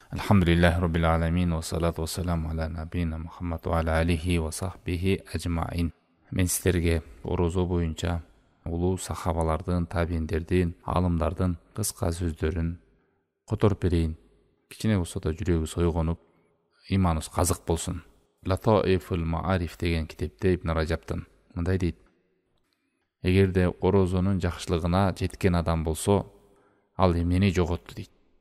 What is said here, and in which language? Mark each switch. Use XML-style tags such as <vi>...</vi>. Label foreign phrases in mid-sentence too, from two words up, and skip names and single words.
<ar>الحمد لله رب العالمين والصلاة والسلام على نبينا محمد وعلى آله وصحبه أجمعين.</ar> <ky>Мен сіздерге орозо бойынша улуу сахабалардын, табииндердин, алымдардын кыска сөздөрүн которуп берейин. Кичине болсо да жүрөгүбүз ойгонуп, иманыбыз казык болсун. Латаифул Маариф деген китепте Ибн Ражаптын мындай дейт: эгерде орозонун жакшылыгына жеткен адам болсо, ал эмнени жоготту дейт.</ky>